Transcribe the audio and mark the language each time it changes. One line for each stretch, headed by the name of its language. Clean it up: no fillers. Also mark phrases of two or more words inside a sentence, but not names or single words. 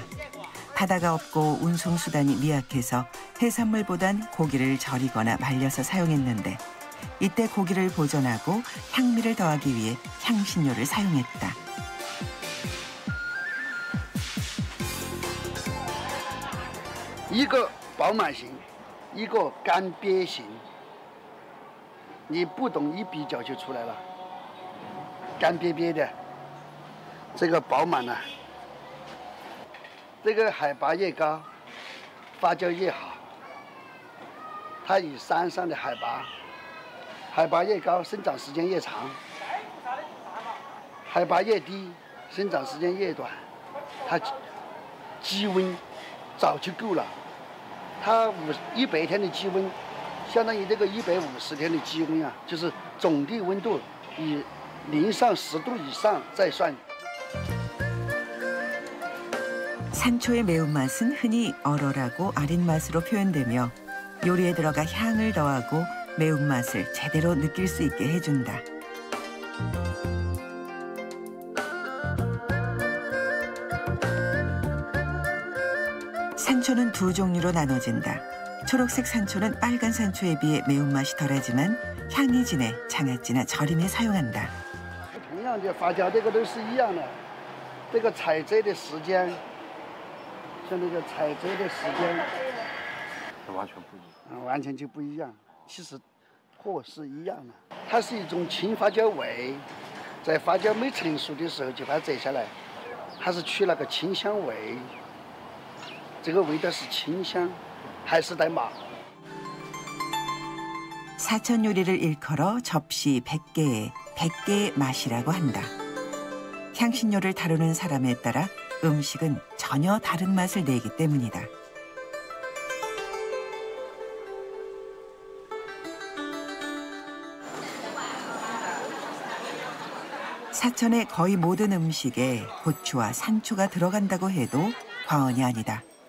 Korean: 바다가 없고 운송수단이 미약해서 해산물보단 고기를 절이거나 말려서 사용했는데 이때 고기를 보존하고 향미를 더하기 위해 향신료를 사용했다.
Chinese: 이거 饱满型，一个干瘪型，你不懂一比较就出来了。干瘪瘪的，这个饱满呢，这个海拔越高，发酵越好。它以山上的海拔越高，生长时间越长；海拔越低，生长时间越短。它积温早就够了。它100天的积温，相当于这个150天的积温啊，就是总的温度以零上10度以上再算。
Korean: 산초의 매운맛은 흔히 얼얼하고 아린 맛으로 표현되며 요리에 들어가 향을 더하고 매운맛을 제대로 느낄 수 있게 해준다. 산초는 두 종류로 나눠진다. 초록색 산초는 빨간 산초에 비해 매운맛이 덜하지만 향이 진해 장아찌나 절임에 사용한다.
Chinese: 同样的发酵，这个都是一样的。这个采摘的时间，像那个采摘的时间，完全不一样。完全就不一样。其实货是一样的，它是一种轻发酵味，在发酵没成熟的时候就把它摘下来，它是去那个清香味。这个味道是清香，还是带麻。
Korean: 사천 요리를 일컬어 접시 100개에 100개의 맛이라고 한다. 향신료를 다루는 사람에 따라 음식은 전혀 다른 맛을 내기 때문이다. 사천의 거의 모든 음식에 고추와 산초가 들어간다고 해도 과언이 아니다.